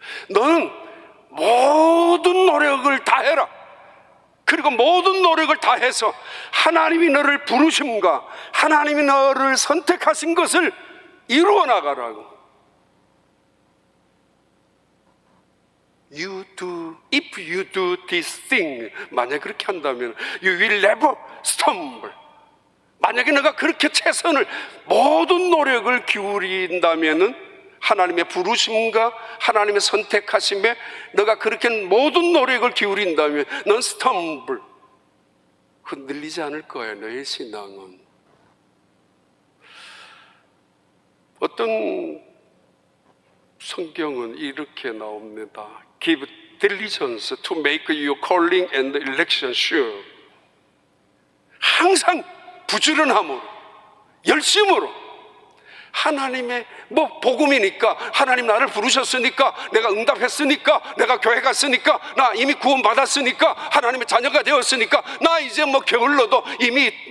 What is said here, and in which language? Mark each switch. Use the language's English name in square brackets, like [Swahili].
[Korean] 너는 모든 노력을 다해라. 그리고 모든 노력을 다해서 하나님이 너를 부르심과 하나님이 너를 선택하신 것을 이루어 나가라고. [English] If you do this thing, [Korean] 만약 그렇게 한다면 [English] you will never stumble. [Korean] 만약에 너가 그렇게 최선을, 모든 노력을 기울인다면은, 하나님의 부르심과 하나님의 선택하심에 너가 그렇게 모든 노력을 기울인다면 넌 stumble, 흔들리지 않을 거야. 너의 신앙은. 어떤 성경은 이렇게 나옵니다. [English] Give diligence to make your calling and election sure. [Korean] 항상 부지런함으로, 열심으로, 하나님의 복음이니까, 하나님 나를 부르셨으니까, 내가 응답했으니까, 내가 교회 갔으니까, 나 이미 구원 받았으니까, 하나님의 자녀가 되었으니까, 나 이제 게을러도 이미